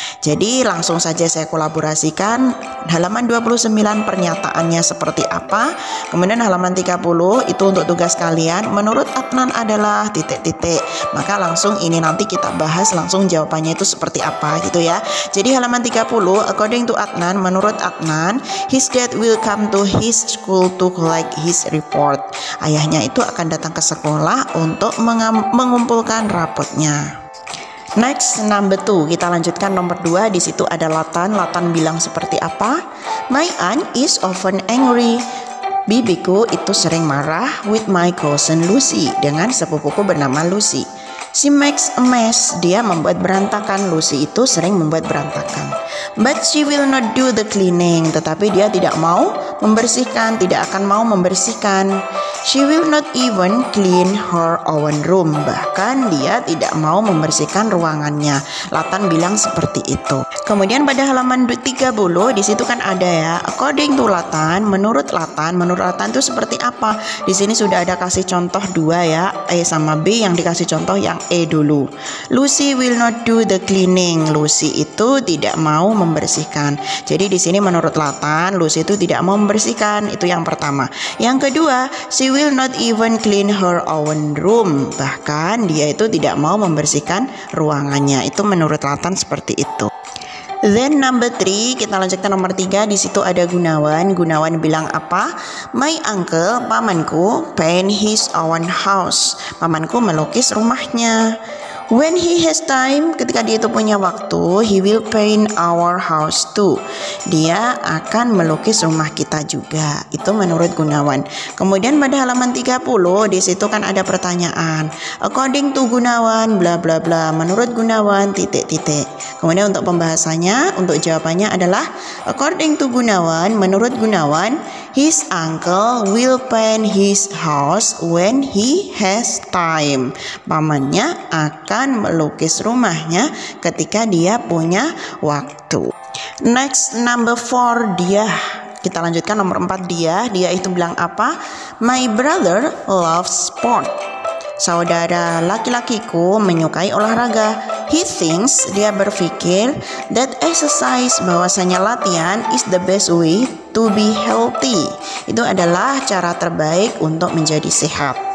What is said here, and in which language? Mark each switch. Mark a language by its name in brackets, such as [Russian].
[Indonesian] Jadi langsung saja saya kolaborasikan halaman 29 pernyataannya seperti apa. Kemudian halaman 30 itu untuk tugas kalian. Menurut Adnan adalah titik-titik. Maka langsung ini nanti kita bahas langsung jawabannya itu seperti apa gitu ya. Jadi halaman 30, [English] according to Adnan, [Indonesian] menurut Adnan, [English] his dad will come to his school to collect his report. [Indonesian] Ayahnya itu akan datang ke sekolah untuk mengumpulkan rapotnya. [English] Next, number 2. [Indonesian] Kita lanjutkan nomor 2. Di situ ada Latan. Latan bilang seperti apa? [English] My aunt is often angry. [Indonesian] Bibiku itu sering marah [English] with my cousin Lucy, [Indonesian] dengan sepupuku bernama Lucy. [English] She makes a mess. [Indonesian] Dia membuat berantakan. Lucy itu sering membuat berantakan. [English] But she will not do the cleaning. [Indonesian] Tetapi dia tidak mau membersihkan, tidak akan mau membersihkan. [English] She will not even clean her own room. [Indonesian] Bahkan dia tidak mau membersihkan ruangannya. Latan bilang seperti itu. Kemudian pada halaman 30 di situ kan ada ya, [English] according to Latan, [Indonesian] menurut Latan itu seperti apa? Di sini sudah ada kasih contoh 2 ya, E sama B. Yang dikasih contoh yang E dulu. [English] Lucy will not do the cleaning. [Indonesian] Lucy itu tidak mau membersihkan. Jadi di sini menurut Latan, Lucy itu tidak mau membersihkan. Itu yang pertama. Yang kedua, [English] she will not even clean her own room. [Indonesian] Bahkan dia itu tidak mau membersihkan ruangannya. Itu menurut Latan seperti itu. [English] Then number 3, [Indonesian] kita lanjutkan nomor 3. Di situ ada Gunawan. Gunawan bilang apa? [English] My uncle, pamanku, paint his own house. [Indonesian] Pamanku melukis rumahnya. [English] When he has time, [Indonesian] ketika dia itu punya waktu, [English] he will paint our house too. [Indonesian] Dia akan melukis rumah kita juga. Itu menurut Gunawan. Kemudian pada halaman 30 di situ kan ada pertanyaan. [English] According to Gunawan, bla bla bla. [Indonesian] Menurut Gunawan, titik-titik. Kemudian untuk pembahasannya, untuk jawabannya adalah [English] according to Gunawan, [Indonesian] menurut Gunawan, [English] his uncle will paint his house when he has time. [Indonesian] Pamannya akan melukis rumahnya ketika dia punya waktu. [English] Next, number 4, [Indonesian] dia. Kita lanjutkan nomor 4, dia. Dia itu bilang apa? [English] My brother loves sport. [Indonesian] Saudara laki-lakiku menyukai olahraga. [English] He thinks, [Indonesian] dia berpikir, [English] that exercise, [Indonesian] bahwasanya latihan [English] is the best way to be healthy. [Indonesian] Itu adalah cara terbaik untuk menjadi sehat.